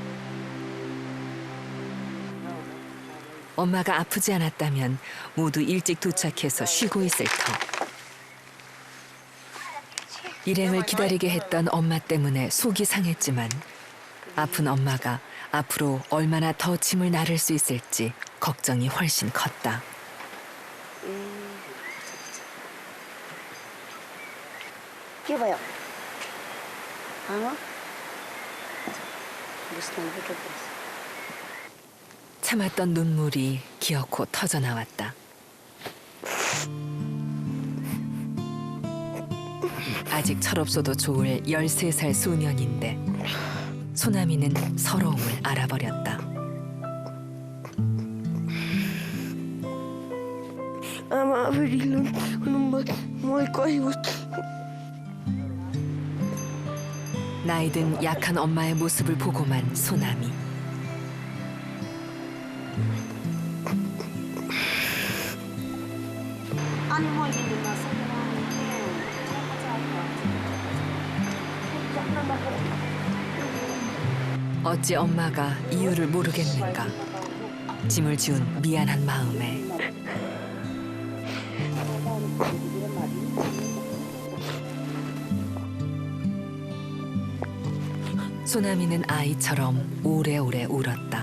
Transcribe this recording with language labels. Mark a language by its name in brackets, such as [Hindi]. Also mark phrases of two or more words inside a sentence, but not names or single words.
[Korean] 엄마가 아프지 않았다면 모두 일찍 도착해서 쉬고 있을 터. 일행을 기다리게 했던 엄마 때문에 속이 상했지만 아픈 엄마가 앞으로 얼마나 더 짐을 나를 수 있을지 걱정이 훨씬 컸다. [Nepali] के भयो बुझ्नु [Korean] 참았던 눈물이 기어코 터져 나왔다. 아직 철없어도 좋을 13살 소년인데 소나미는 서러움을 알아버렸다. [Nepali] आमा अब ढिलो म कहीँ [Korean] 나이든 약한 엄마의 모습을 보고만 소나미. [Nepali] अनि मैले [Korean] 어찌 엄마가 이유를 모르겠는가. 짐을 지운 미안한 마음에 소나미는 아이처럼 오래오래 울었다.